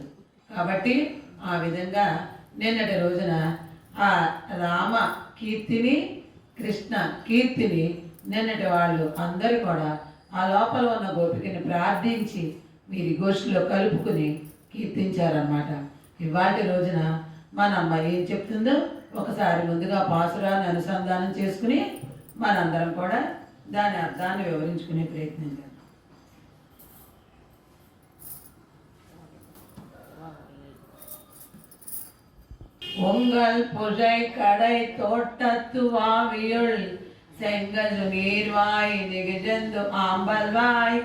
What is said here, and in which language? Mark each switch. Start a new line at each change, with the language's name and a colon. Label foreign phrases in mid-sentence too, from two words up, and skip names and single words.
Telugu: కాబట్టి ఆ విధంగా నిన్నటి రోజున ఆ రామ కీర్తిని, కృష్ణ కీర్తిని నిన్నటి వాళ్ళు అందరూ కూడా ఆ లోపల ఉన్న గోపికని ప్రార్థించి వీరి గోష్ఠిలో కలుపుకుని కీర్తించారన్నమాట. ఇవాటి రోజున మన అమ్మ ఏం చెప్తుందో ఒకసారి ముందుగా పాసురాన్ని అనుసంధానం చేసుకుని మనందరం కూడా దాని అర్థాన్ని వివరించుకునే ప్రయత్నం చేద్దాం.
Tamil: உங்கள் புகை கடை தோட்டத்து வாவியுள் செங்கல் நீர்வாய் நிகழ்ந்து ஆம்பல்வாய்